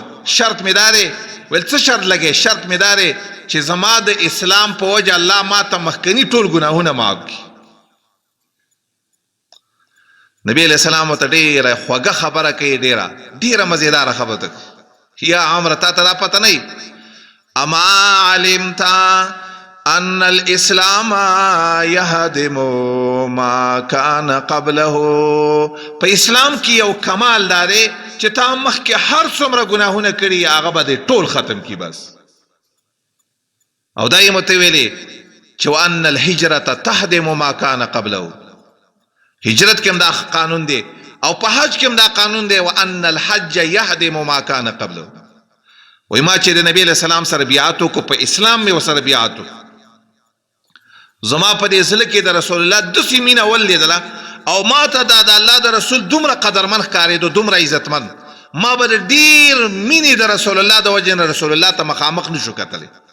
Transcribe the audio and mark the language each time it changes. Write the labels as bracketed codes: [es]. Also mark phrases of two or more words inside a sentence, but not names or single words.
[ps] شرط مې دا دی. ویل څه شرط لګې؟ شرط مې دا دی چې زما د اسلام په وجه الله ما ته مخکني ټول ګناهونه معاف کړي. نبی [ar] علیہ السلام [ps] ورته ډېره خوږه خبره کوي ډېره مزیداره خبره کوي. یا عمره تا ته دا پته نه [ar] اما علمت ان الاسلام يهدم ما كان قبله. [ps] په اسلام کې یو کمال دا دی چې تا مخکې هر څومره ګناهونه کړي هغه به دې ټول ختم کړي بس. او دا یې مته ویلي چې [ar] وان الهجرة تهدم ما كان قبله. [ps] هجرت کې هم دا قانون دی او په حج کې هم دا قانون دی [ar] وان الحج يهدم ما كان قبله. [ps] وای ما چې د نبی [ar] علیہ السلام [ps] سره بیعت وکړو په اسلام مې ورسره بیعت وکړو. زما په دې زړه کې د رسول الله داسې مینه ولیدله او ما ته دا د الله د رسول دومره قدرمن ښکارېدو دومره عزتمن. ما به د ډېر مینې د رسول الله د وجې نه رسول الله ته مخامخ نشو کتلی.